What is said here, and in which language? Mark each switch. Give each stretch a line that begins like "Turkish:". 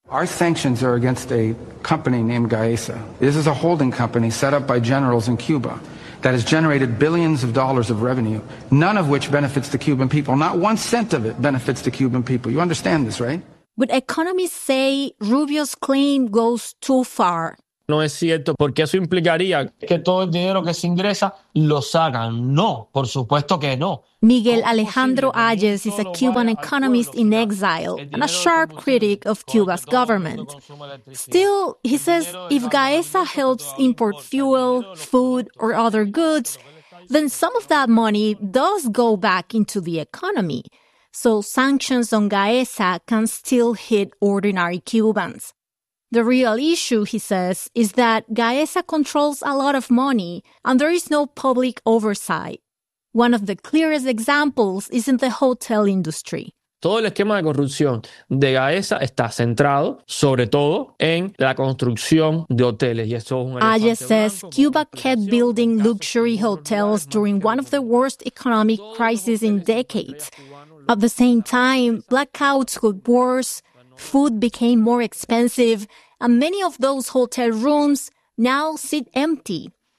English: Our sanctions are against a company named Gaesa. This is a holding company set up by generals in Cuba that has generated billions of dollars of revenue, none of which benefits the Cuban people. Not one cent of it benefits the Cuban people. You understand this, right? But economists say Rubio's claim goes too far.
Spanish: No es cierto, porque eso implicaría que todo el dinero que se ingresa lo sacan. No, por supuesto que no.
English: Miguel Alejandro Hayes is a Cuban economist in exile and a sharp critic of Cuba's government. Still, he says if Gaesa helps import fuel, food, or other goods, then some of that money does go back into the economy. So sanctions on Gaesa can still hit ordinary Cubans. The real issue, he says, is that Gaesa controls a lot of money and there is no public oversight. One of the clearest examples is in the hotel industry.
Spanish: Todo el esquema de corrupción de Gaesa está centrado, sobre todo, en la construcción de hoteles. Y eso es un
English: Ayes says Cuba kept building luxury hotels during one of the worst economic crises in decades. At the same time, blackouts got worse, food became more expensive, and many of those hotel rooms now sit empty.